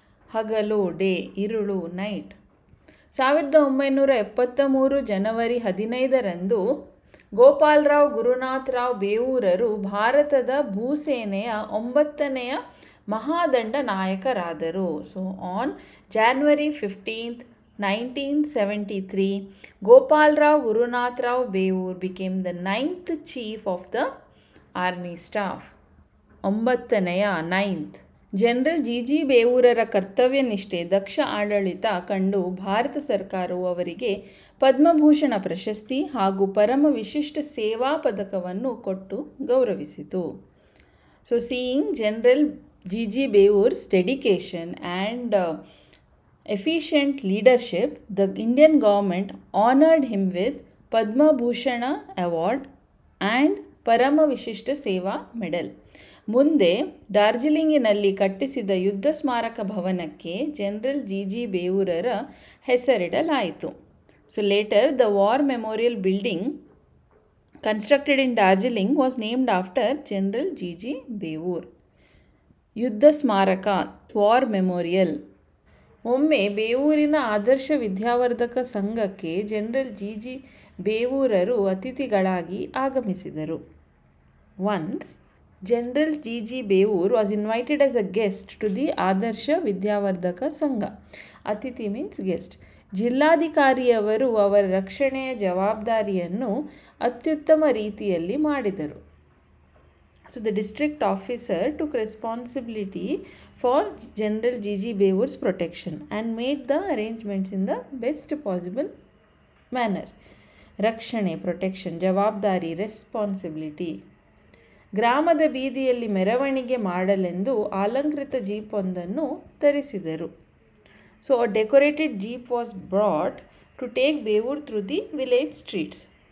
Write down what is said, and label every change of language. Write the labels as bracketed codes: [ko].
[kn] ಹಗಲು ಡೇ, ಇರುಳು ನೈಟ್. 1973 ಜನವರಿ 15ರಂದು ಗೋಪಾಲರಾವ್ ಗುರುನಾಥರಾವ್ ಬೇವೂರರು ಭಾರತದ ಭೂಸೇನೆಯ 9ನೆಯ ಮಹಾದಂಡ ನಾಯಕರಾದರು. [en] So on January 15th, 1973, Gopalrao Gurunath Rao Bevur became the 9th chief of the army staff. [kn] 9ನೆಯ 9th. General GG ಬೇವೂರರ ಕರ್ತವ್ಯ ನಿಷ್ಠೆ, ದಕ್ಷ ಆಡಳಿತ ಕಂಡು ಭಾರತ ಸರ್ಕಾರವು ಅವರಿಗೆ ಪದ್ಮಭೂಷಣ ಪ್ರಶಸ್ತಿ ಹಾಗೂ ಪರಮ ವಿಶಿಷ್ಟ ಸೇವಾ ಪದಕವನ್ನು ಕೊಟ್ಟು ಗೌರವಿಸಿತು. [en] So seeing general GG Bevur's dedication and efficient leadership, the Indian government honored him with Padma Bhushan Award and Parama Vishishta Seva Medal. [kn] ಮುಂದೆ ಡಾರ್ಜಿಲಿಂಗಿನಲ್ಲಿ ಕಟ್ಟಿಸಿದ ಯುದ್ಧ ಸ್ಮಾರಕ ಭವನಕ್ಕೆ general GG ಬೇವೂರರ ಹೆಸರಿಡಲಾಯಿತು. [en] So later the war memorial building constructed in Darjeeling was named after general GG Bevur. [kn] ಯುದ್ಧ ಸ್ಮಾರಕ, [en] War memorial. [kn] ಒಮ್ಮೆ ಬೇವೂರಿನ ಆದರ್ಶ ವಿದ್ಯಾವರ್ಧಕ ಸಂಘಕ್ಕೆ general GG ಬೇವೂರರು ಅತಿಥಿಗಳಾಗಿ ಆಗಮಿಸಿದರು. [en] Once general GG Bevoor was invited as a guest to the Adarsha Vidyavardhaka Sangha. [kn] ಅತಿಥಿ [en] Means guest. [kn] ಜಿಲ್ಲಾಧಿಕಾರಿಯವರು ಅವರ ರಕ್ಷಣೆಯ ಜವಾಬ್ದಾರಿಯನ್ನು ಅತ್ಯುತ್ತಮ ರೀತಿಯಲ್ಲಿ ಮಾಡಿದರು. [en] So the district officer took responsibility for General GG Bevoor's protection and made the arrangements in the best possible manner. [kn] ರಕ್ಷಣೆ, protection, ಜವಾಬ್ದಾರಿ, ರೆಸ್ಪಾನ್ಸಿಬಿಲಿಟಿ. ಗ್ರಾಮದ ಬೀದಿಯಲ್ಲಿ ಮೆರವಣಿಗೆ ಮಾಡಲೆಂದು ಅಲಂಕೃತ ಜೀಪ್ ಒಂದನ್ನು ತರಿಸಿದರು. [en] So a decorated jeep was brought to take Bevoor through the village streets.